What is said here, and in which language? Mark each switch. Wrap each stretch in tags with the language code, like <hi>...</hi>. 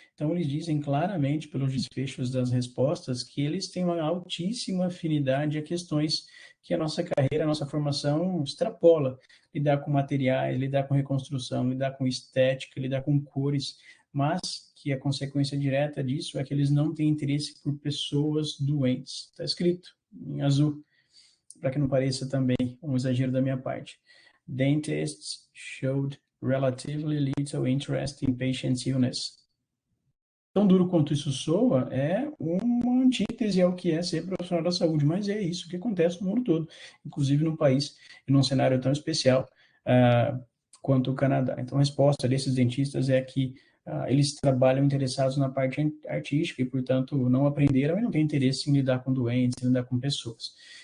<pt>Então, eles dizem claramente, pelos desfechos das respostas, que eles têm uma altíssima afinidade a questões que a nossa carreira, a nossa formação extrapola. Lidar com materiais, lidar com reconstrução, lidar com estética, lidar com cores, mas que a consequência direta disso é que eles não têm interesse por pessoas doentes. Está escrito em azul, para que não pareça também um exagero da minha parte.</pt> <en>Dentists showed relatively little interest in patients' illness.</en> <pt>Tão duro quanto isso soa, é uma antítese ao que é ser profissional da saúde, mas é isso que acontece no mundo todo, inclusive num país e num cenário tão especial quanto o Canadá. Então, a resposta desses dentistas é que eles trabalham interessados na parte artística e, portanto, não aprenderam e não têm interesse em lidar com doentes, em lidar com pessoas.</pt>